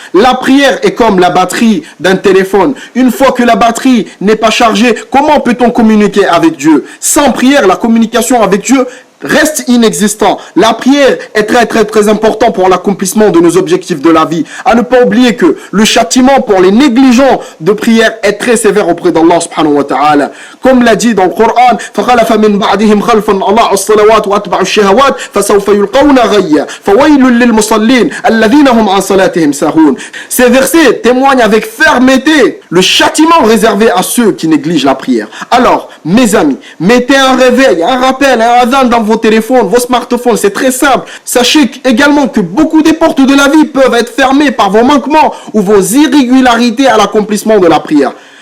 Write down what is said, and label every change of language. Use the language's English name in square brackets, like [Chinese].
[French] La prière est comme la batterie d'un téléphone. Une fois que la batterie n'est pas chargée, comment peut-on communiquer avec Dieu? Sans prière, la communication avec Dieu reste inexistant. La prière est très important pour l'accomplissement de nos objectifs de la vie. À ne pas oublier que le châtiment pour les négligents de prière est très sévère auprès d'Allah subhanahu wa ta'ala. Comme l'a dit dans le Coran, [Arabic] فَخَلَفَ مِنْ بَعْدِهِمْ خَلْفٌ أَضَاعُوا الصَّلَوَاتِ وَأَتْبَعُوا الشَّهَوَاتِ فَسَوْفَ يُلْقَوْنَ غَيًّا فَوَيْلٌ لِلْمُصَلِّينَ الَّذِينَ هُمْ عَنْ صَلَاتِهِمْ سَاهُونَ. [French] Ces versets témoignent avec fermeté le châtiment réservé à ceux qui négligent la prière. Alors, mes amis, mettez un réveil, un rappel, un adhan dans vos téléphones, vos smartphones, c'est très simple. Sachez également que beaucoup des portes de la vie peuvent être fermées par vos manquements ou vos irrégularités à l'accomplissement de la prière.